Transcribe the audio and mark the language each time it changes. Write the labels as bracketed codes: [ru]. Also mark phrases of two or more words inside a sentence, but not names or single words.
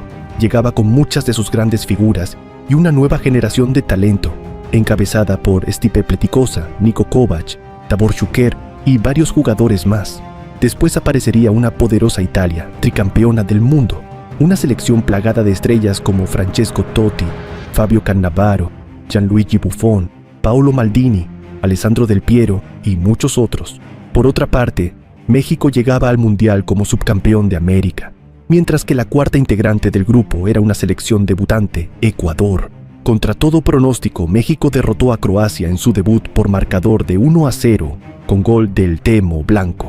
[es] Llegaba con muchas de sus grandes figuras y una nueva generación de talento, encabezada por Stipe Pletikosa, Niko Kovac, Davor Šuker y varios jugadores más. Después aparecería una poderosa Italia, tricampeona del mundo, una selección plagada de estrellas como Francesco Totti, Fabio Cannavaro, Gianluigi Buffon, Paolo Maldini, Alessandro Del Piero y muchos otros. Por otra parte, México llegaba al Mundial como subcampeón de América, mientras que la cuarta integrante del grupo era una selección debutante, Ecuador, Contra todo pronóstico, México derrotó a Croacia en su debut por marcador de 1-0 con gol del Temo Blanco.